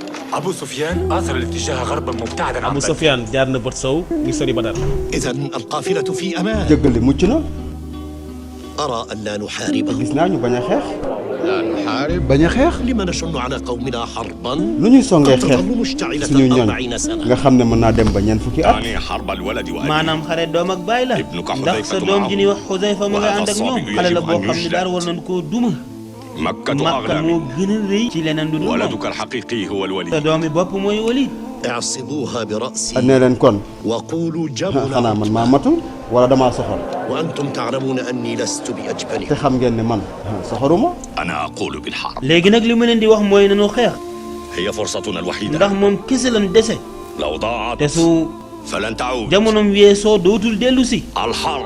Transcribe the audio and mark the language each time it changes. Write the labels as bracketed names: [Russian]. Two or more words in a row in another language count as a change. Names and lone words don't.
[Arabic] أبو سفيان آثر الاتجاه غربا مبتعدا عن [Wolof] Abu Sufyan jaar na bët sow ngi sori Badar. [Arabic] إذا القافلة في أمان. [Wolof] jëggal li mucc na. [Arabic] أرى أن لا نحاربه. [Wolof] gis naa ñu bañ a xeex. [Arabic] لا نحارب. [Wolof] bañ a xeex. [Arabic] لما نشن على قومنا حربا [Wolof] lu ñuy songee xeex [Arabic] تظل مشتعلة [Wolof] suñu ñoñ [Arabic] 40 سنة. [Wolof] nga xam ne mën naa dem ba ñeent fukki at. [Arabic] يعني حرب الولد وأبيه. [Wolof] maanaam xare doom ak baay la ndax sa doom ji ñuy wax Xudayfa ma nga ànd ak ñoom xale la boo xam ne daal war nañ koo duma. [Arabic] مكة [Wolof] Makka [Arabic] أغلى [Wolof] moo [Arabic] منه. [Wolof] gën a rëy ci leneen du dul moom [Arabic] ولدك الحقيقي هو [Wolof] sa [Arabic] الوليد. [Wolof] doomi bopp mooy Walid. [Arabic] اعصبوها برأسي [Wolof] nee leen kon [Arabic] وقولوا [Wolof] xanaa man [Arabic] جبنا [Wolof] maa matul wala damaa soxor [Arabic] وأنتم تعلمون أني لست [Wolof] te [Arabic] بأجبنه. [Wolof] xam ngeen ne man soxoruma. [Arabic] أنا أقول بالحرب. [Wolof] léegi nag li ma leen di wax mooy nañu xeex [Arabic] هي فرصتنا الوحيدة. [Wolof] ndax moom kese lañ dese [Arabic] لو ضاعت [Wolof] te su [Arabic] فلن تعود. [Wolof] jamonoom weesoo dootul dellu si [Arabic] الحرب.